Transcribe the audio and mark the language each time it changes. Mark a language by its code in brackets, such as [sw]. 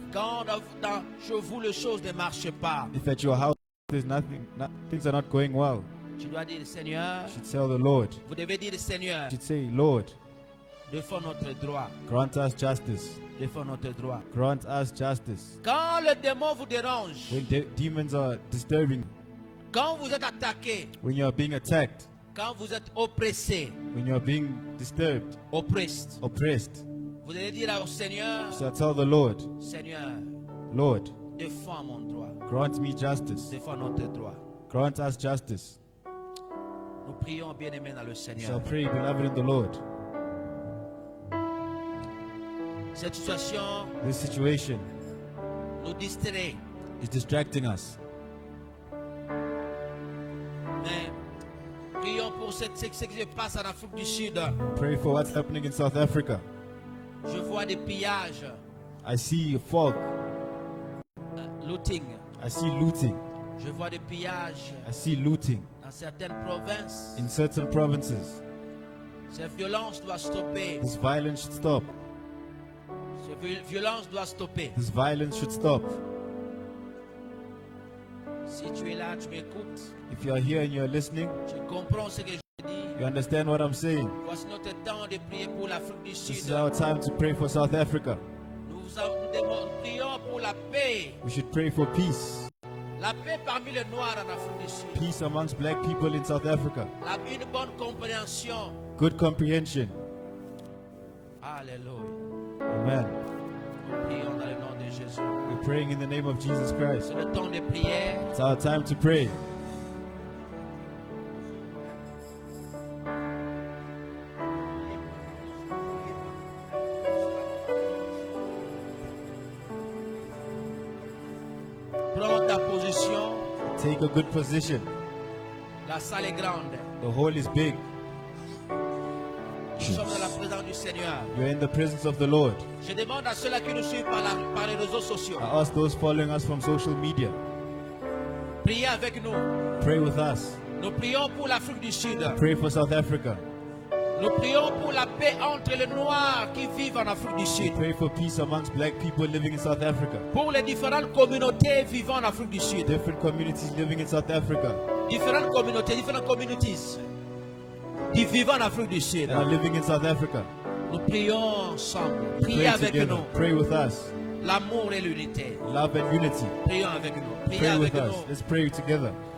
[fr] quand chez vous les choses ne marchent pas, [en] if at your house there's things are not going well, [fr] tu dois dire, Seigneur, [en] you should tell the Lord. [fr] vous devez dire, Seigneur, [en] You should say, Lord, [fr] défends notre droit. [en] grant us justice. [fr] Défends notre droit. [en] Grant us justice. [fr] Quand le démon vous dérange, [en] When demons are disturbing, [fr] quand vous êtes attaqué, [en] when you are being attacked, [fr] quand vous êtes oppressé, [en] when you are being disturbed, oppressed, oppressed, [fr] vous allez dire au Seigneur, [en] you shall tell the Lord, [fr] Seigneur, [en] Lord, [fr] défends mon droit. [en] grant me justice. [fr] Défends notre droit. [en] Grant us justice. [fr] Nous prions bien-aimés dans le [en] You shall [fr] Seigneur. [en] pray, beloved in the Lord. [fr] Cette situation [en] This situation [fr] nous distrait. [en] is distracting us. [fr] Mais prions pour ce qui se passe en Afrique du Sud. [en] Pray for what's happening in South Africa. [fr] Je vois des pillages, [en] I see fog. looting. I see looting. [fr] Je vois des pillages [en] I see looting [fr] dans certaines provinces. [en] in certain provinces. [fr] Cette violence doit stopper. [en] This violence should stop. [fr] Cette violence doit stopper. [en] This violence should stop. [fr] Si tu es là, tu m'écoutes, [en] If you are here and you are listening, [fr] tu comprends ce que je dis. [en] you understand what I'm saying. [fr] Voici notre temps de prier pour l'Afrique du [en] This [fr] Sud. [en] is our time to pray for South Africa. [fr] Nous prions pour la paix. [en] We should pray for peace. [fr] La paix parmi les Noirs en Afrique du Sud. [en] Peace amongst black people in South Africa. [fr] Une bonne compréhension. [en] Good comprehension. [fr] Alléluia. [en] Amen. [fr] Nous prions dans le nom de Jésus. [en] We're praying in the name of Jesus Christ. [fr] C'est le temps de prière. [en] It's our time to pray. [fr] Prends ta position. [en] Take a good position. [fr] La salle est grande. [en] The hall is big. [fr] Nous sommes dans la présence du Seigneur. [en] You're in the presence of the Lord. [fr] Je demande à ceux-là qui nous suivent par les réseaux sociaux. [en] I ask those following us from social media, [fr] Priez avec nous. [en] pray with us. [fr] Nous prions pour l'Afrique du Sud. [en] Pray for South Africa. [fr] Nous prions pour la paix entre les Noirs qui vivent en Afrique du Sud. [en] Pray for peace amongst black people living in South Africa. [fr] Pour les différentes communautés vivant en Afrique du Sud. [en] Different communities living in South Africa [fr] Différentes communautés, différentes communities qui vivent en Afrique du Sud. [en] that are living in South Africa. [fr] Nous prions ensemble. Priez [en] Pray [fr] avec [en] together. [fr] nous. [en] Pray with us. [fr] L'amour et l'unité. [en] Love and unity. [fr] Prions avec nous. Priez [en] Pray [fr] avec [en] with us. [fr] nous. [en] Let's pray together.